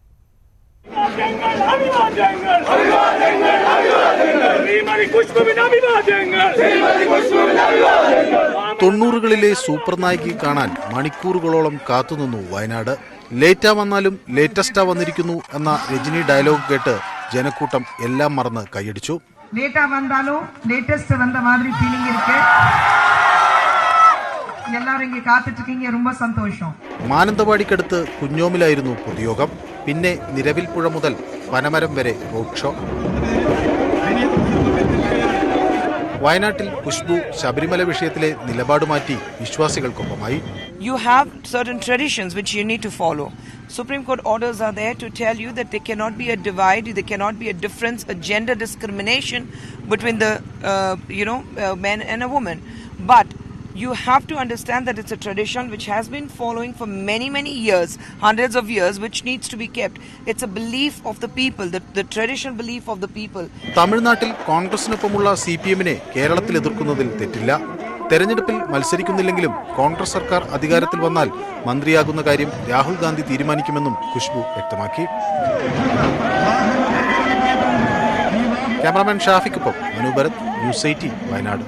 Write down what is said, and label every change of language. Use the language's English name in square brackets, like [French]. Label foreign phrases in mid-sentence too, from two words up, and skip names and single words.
[Malayalam] 90കളിലെ സൂപ്പർ നായികയെ കാണാൻ മണിക്കൂറുകളോളം കാത്തുനിന്നു വയനാട്. ലേറ്റാ വന്നാലും ലേറ്റസ്റ്റാ വന്നിരിക്കുന്നു എന്ന രജനി ഡയലോഗ് കേട്ട് ജനക്കൂട്ടം എല്ലാം മറന്ന് കൈയടിച്ചു. [Tamil] லேட்டா வந்தாலும் லேட்டஸ்ட் வந்த மாதிரி ஃபீலிங் இருக்கு. எல்லாரும் இங்க காத்துட்டு இருக்கீங்க, ரொம்ப சந்தோஷம். [Malayalam] മാനന്തവാടിക്കടുത്ത് കുഞ്ഞോമിലായിരുന്നു പൊതുയോഗം. പിന്നെ നിരവിൽപ്പുഴ മുതൽ പനമരം വരെ റോഡ് ഷോ. വയനാട്ടിൽ ഖുശ്ബു ശബരിമല വിഷയത്തിലെ നിലപാട് മാറ്റി വിശ്വാസികൾക്കൊപ്പമായി. [English] You have certain traditions which you need to follow. Supreme Court orders are there to tell you that there cannot be a divide, there cannot be a difference, a gender discrimination between the man and a woman. But you have to understand that it's a tradition which has been following for many years, hundreds of years, which needs to be kept. It's a belief of the people, the traditional belief of the people. [Malayalam] തമിഴ്നാട്ടിൽ കോൺഗ്രസിനൊപ്പമുള്ള CPM-നെ കേരളത്തിൽ എതിർക്കുന്നതിൽ തെറ്റില്ല. തെരഞ്ഞെടുപ്പിൽ മത്സരിക്കുന്നില്ലെങ്കിലും കോൺഗ്രസ് സർക്കാർ അധികാരത്തിൽ വന്നാൽ മന്ത്രിയാകുന്ന കാര്യം രാഹുൽ ഗാന്ധി തീരുമാനിക്കുമെന്നും ഖുശ്ബു വ്യക്തമാക്കി. ക്യാമറാമാൻ ഷാഫിക്കൊപ്പം മനു ഭരത്, ന്യൂസ് 18 വയനാട്.